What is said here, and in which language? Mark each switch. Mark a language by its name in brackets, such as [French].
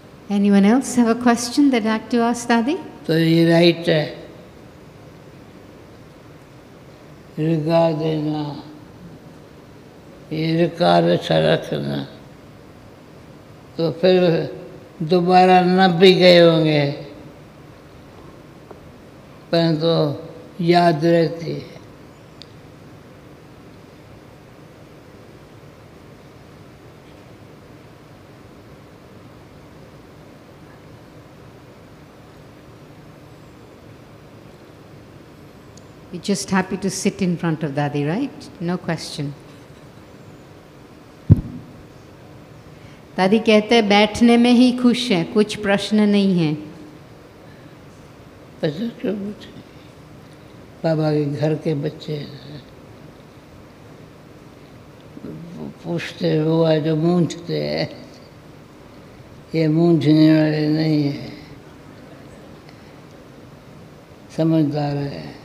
[English] Anyone else have a question they'd like to ask Dadi? [Hindi] तो ये right है, रिगार देना, ये रिगार अच्छा रखना, तो फिर दोबारा न भी गए होंगे, परंतु याद रहती है। [English] You're just happy to sit in front of Dadi, right? No question. [Hindi] दादी कहते हैं बैठने में ही खुश हैं, कुछ प्रश्न नहीं है। बच्चे क्यों पूछे? बाबा के घर के बच्चे पूछते हुआ जो मूंझते हैं, ये मूंझने वाले नहीं है, समझदार है।